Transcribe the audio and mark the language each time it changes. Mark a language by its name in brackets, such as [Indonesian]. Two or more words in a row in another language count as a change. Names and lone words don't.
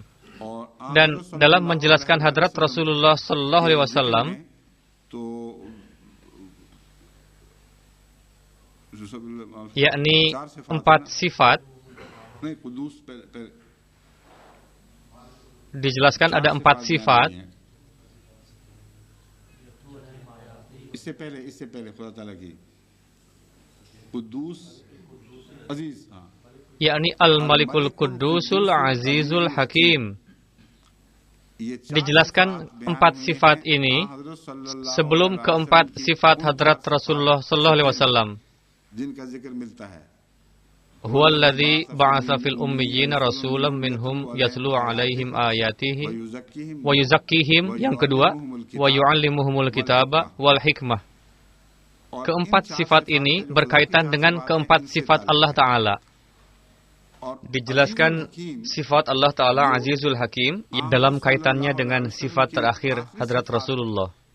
[Indonesian] Dan dalam menjelaskan Hadrat [Arabic] رسول الله صلى الله عليه وسلم, [Indonesian] yakni 4 sifat, dijelaskan ada 4 sifat [Hindi] इससे पहले खुदा ताला की कुद्दूस अजीज, [Arabic] yakni الملك القدوس العزيز الحكيم. [Indonesian] Dijelaskan 4 sifat ini sebelum keempat sifat hadrat [Arabic] رسول الله صلى الله عليه وسلم. [Hindi] जिनका जिक्र मिलता है [Arabic] هو الذي بعث في الأميين رسولا منهم يتلو عليهم آياته ويزكيهم, [Indonesian] yang kedua, [Arabic] ويعلمهم الكتاب والحكمة. [Indonesian] Keempat sifat ini berkaitan dengan keempat sifat [Arabic] الله تعالى. [Indonesian] Dijelaskan sifat [Arabic] الله تعالى العزيز الحكيم [Indonesian] dalam kaitannya dengan sifat terakhir hadrat Rasulullah.